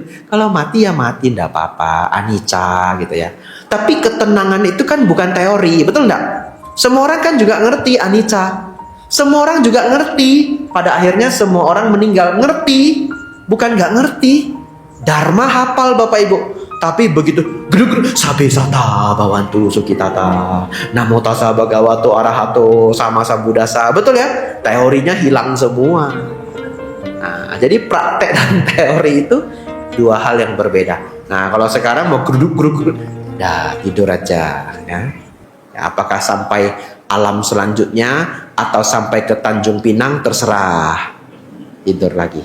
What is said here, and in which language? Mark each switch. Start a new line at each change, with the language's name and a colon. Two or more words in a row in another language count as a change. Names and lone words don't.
Indonesian: Kalau mati ya mati, enggak apa-apa, anicca gitu ya. Tapi ketenangan itu kan bukan teori, betul enggak? Semua orang kan juga ngerti anicca. Semua orang juga ngerti. Pada akhirnya semua orang meninggal. Ngerti, bukan nggak ngerti. Dharma hafal Bapak Ibu. Tapi begitu
Pali: sabe sata bawantu sukitata namo tassa bhagavato arahato sama sambuddhassa,
Indonesian: betul ya? Teorinya hilang semua. Nah, jadi praktek dan teori itu dua hal yang berbeda. Nah, kalau sekarang mau geruduk, dah tidur aja ya. Ya, apakah sampai alam selanjutnya atau sampai ke Tanjung Pinang terserah, tidur lagi.